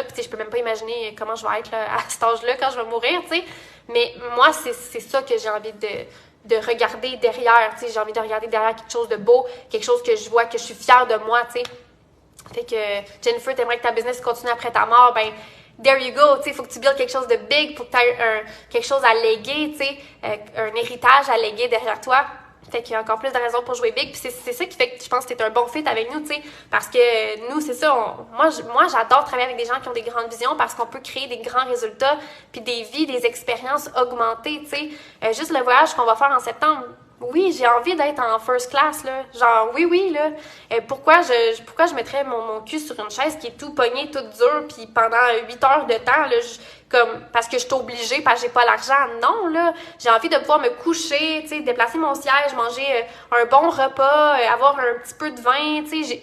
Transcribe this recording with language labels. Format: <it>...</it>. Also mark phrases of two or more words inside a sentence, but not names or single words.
<fr>Puis, tu sais, je peux même pas imaginer comment je vais être là, à cet âge-là quand je vais mourir, tu sais. Mais moi, c'est ça que j'ai envie de regarder derrière, tu sais. J'ai envie de regarder derrière quelque chose de beau, quelque chose que je vois, que je suis fière de moi, tu sais. Fait que, Jennifer, t'aimerais que ta business continue après ta mort, ben</fr> <en>there you go,</en> <fr>tu sais, il faut que tu builds quelque chose de big, faut que tu aies quelque chose à léguer, tu sais, un héritage à léguer derrière toi. Fait qu'il y a encore plus de raisons pour jouer big. Puis c'est ça qui fait que je pense que t'es un bon fit avec nous, tu sais. Parce que nous, c'est ça, moi j'adore travailler avec des gens qui ont des grandes visions parce qu'on peut créer des grands résultats, puis des vies, des expériences augmentées, tu sais. Juste le voyage qu'on va faire en septembre, oui, j'ai envie d'être en</fr> <en>first class,</en> <fr>là. Genre, oui, là. Pourquoi je mettrais mon cul sur une chaise qui est tout pogné, toute dure, puis pendant 8 heures de temps, là, comme parce que je suis obligée, parce que j'ai pas l'argent. Non, là. J'ai envie de pouvoir me coucher, tu sais, déplacer mon siège, manger un bon repas, avoir un petit peu de vin, tu sais.</fr>